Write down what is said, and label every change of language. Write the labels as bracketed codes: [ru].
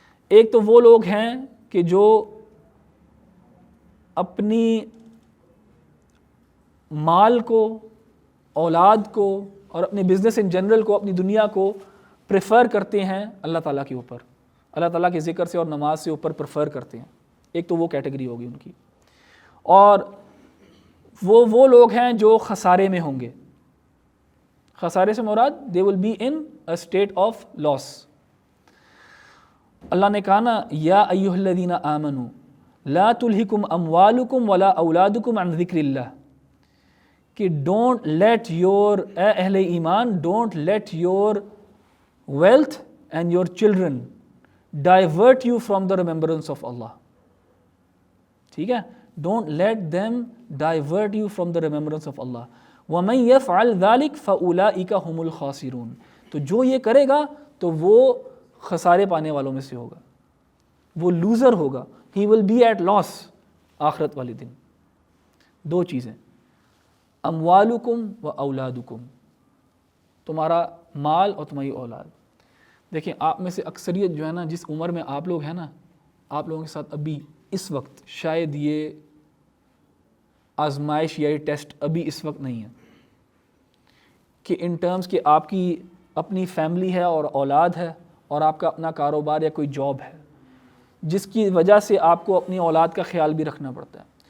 [ur] ایک تو وہ لوگ ہیں کہ جو اپنی مال کو، اولاد کو اور اپنے بزنس ان جنرل کو، اپنی دنیا کو پریفر کرتے ہیں اللہ تعالیٰ کے اوپر، اللہ تعالیٰ کے ذکر سے اور نماز سے اوپر پریفر کرتے ہیں. ایک تو وہ کیٹیگری ہوگی ان کی. اور وہ لوگ ہیں جو خسارے میں ہوں گے. خسارے سے مراد [en] they will be in a state of loss. [ur] اللہ نے کہا نا [ar] یا ایھا الذین آمنوا لا تلہکم اموالکم ولا اولادکم عن ذکر اللہ، [en] کہ don't let your, [ur] اے اہل ایمان، [en] Don't let your wealth and your children divert you from the remembrance of Allah. [ur] ٹھیک ہے، [en] don't let them divert you from the remembrance of Allah. [ar] وَمَنْ يَفْعَلْ ذَلِكَ فَأُولَٰئِكَ هُمُ الْخَاسِرُونَ. [ur] تو جو یہ کرے گا تو وہ خسارے پانے والوں میں سے ہوگا، وہ لوزر ہوگا. [en] he will be at loss [ur] آخرت والے دن. 2 چیزیں، اموالکم و اولادکم، تمہارا مال اور تمہاری اولاد. دیکھیں آپ میں سے اکثریت جو ہے نا، جس عمر میں آپ لوگ ہیں نا، آپ لوگوں کے ساتھ ابھی اس وقت شاید یہ آزمائش یا یہ ٹیسٹ ابھی اس وقت نہیں ہے کہ ان ٹرمز کہ آپ کی اپنی فیملی ہے اور اولاد ہے اور آپ کا اپنا کاروبار یا کوئی جاب ہے، جس کی وجہ سے آپ کو اپنی اولاد کا خیال بھی رکھنا پڑتا ہے.